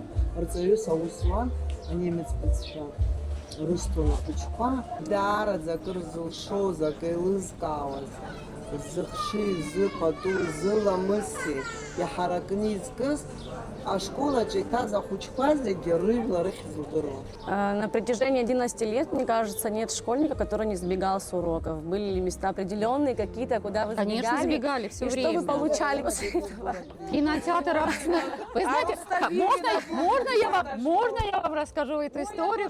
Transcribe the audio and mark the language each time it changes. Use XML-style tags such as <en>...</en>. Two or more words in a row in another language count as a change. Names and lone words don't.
<ab>Арҵаҩыс аус руан анемец бызшәа. Рысҭон ахәыҷқәа даараӡа акыр зылшоз, акы еилызкаауаз, зыхшыҩ, зыпату, зыламыси иаҳаракны изкыз ашкол аҿы иҭаз ахәыҷқәа зегьы рыжәла рыхьӡ удыруан.</ab> <ru>На протяжении 11 лет, мне кажется, нет школьника, который не сбегал с уроков. Были ли места определенные какие-то, куда вы сбегали? Конечно, сбегали все И время. что вы получали после этого? Кинотеатр. Вы знаете, можно я вам расскажу эту историю?</ru>